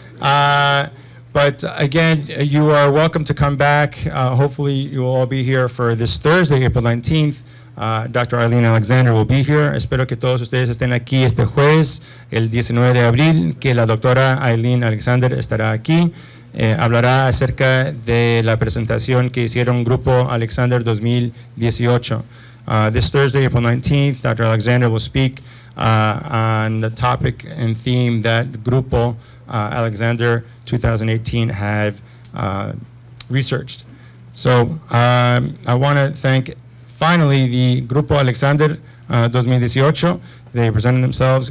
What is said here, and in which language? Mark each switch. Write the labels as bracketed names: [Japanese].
[English] But again, you are welcome to come back. Hopefully you will all be here for this Thursday, April 19th. Dr. Eileen Alexander will be here. [Spanish] Espero que todos ustedes estén aquí este jueves, el 19 de abril, que la doctora Eileen Alexander estará aquí. Hablará acerca de la presentación que hicieron Grupo Alexander 2018. [English] This Thursday, April 19th, Dr. Alexander will speak on the topic and theme that Grupo Alexander 2018 have researched. So I want to thank finally the Grupo Alexander 2018. They presented themselves.